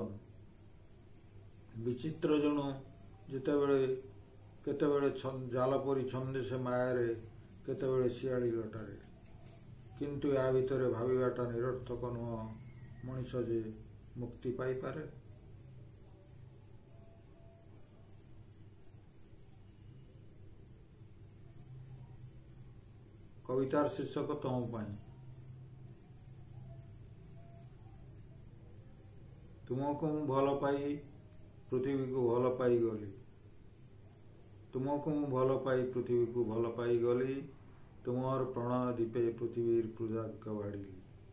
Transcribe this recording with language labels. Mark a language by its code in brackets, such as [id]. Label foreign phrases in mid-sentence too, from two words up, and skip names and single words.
[or] ବିଚିତ୍ର ଜଣୁ କେତେବେଳେ ଜାଲ ପରି ଛନ୍ଦେ ସେ ମାୟାରେ, କେତେବେଳେ ଶିଆଳି ଲଟାରେ। କିନ୍ତୁ ୟା ଭିତରେ ଭାବିବାଟା ନିରର୍ଥକ ନୁହଁ। ମଣିଷ ଯେ ମୁକ୍ତି ପାଇପାରେ। �କବିତାର ଶୀର୍ଷକ ତମ ପାଇ। ତୁମକୁ ମୁଁ ଭଲ ପାଇ ପୃଥିବୀକୁ ଭଲ ପାଇଗଲି। ତୁମକୁ ମୁଁ ଭଲ ପାଇ ପୃଥିବୀକୁ ଭଲ ପାଇଗଲି। ତୁମର ପ୍रणୟ ଦୀପେ ପୃଥିବୀର ପୂଜାର୍ଘ୍ୟ ବାଢ଼ିଲି।